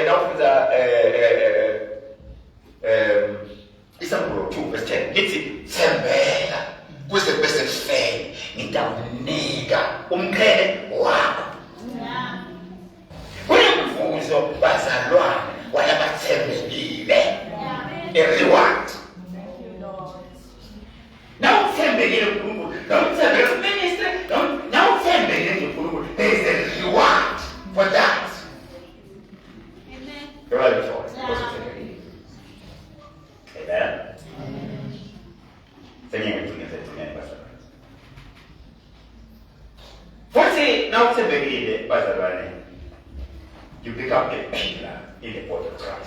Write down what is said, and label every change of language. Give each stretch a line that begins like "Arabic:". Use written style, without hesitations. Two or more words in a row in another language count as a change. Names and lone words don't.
Zulu: Nawufunza Isaiah 2 verse 10 lithi thembela kuze kube sekufeni ngitakunika umqhele wakho. Kunemvuzo bazalwane walabathembekile.
English: A reward.
Zulu: Now thembekile uNkulunkulu, thembekile ministry, now thembekile uNkulunkulu.
English: There is a reward for that. Amen. You're right before. Amen. Now you become a pillar in the body of Christ.